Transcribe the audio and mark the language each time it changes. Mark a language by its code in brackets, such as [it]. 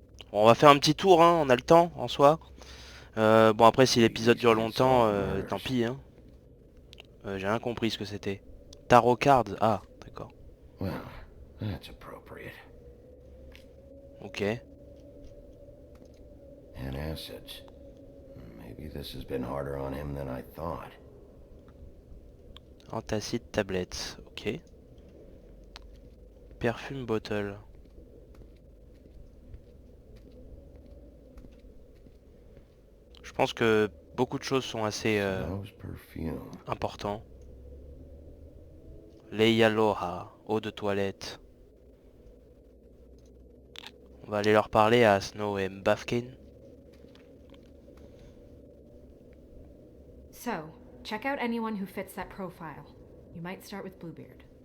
[fr] Bon, on va faire un petit tour, hein, on a le temps en soi. Bon après si l'épisode dure longtemps, tant pis hein. J'ai rien compris ce que c'était. [en] Tarot cards, [fr] ah d'accord. [en] Well, that's appropriate. Ok. And acids. Maybe this has been harder on him than I thought. [fr] Antacide tablette, ok. [en] Perfume bottle. [fr] Je pense que beaucoup de choses sont assez [en] Snow's perfume. [fr] importants. Leia Loha, eau de toilette. On va aller leur parler à Snow et Buffkin. [en] So, check out anyone who fits that profile. You might start with Bluebeard.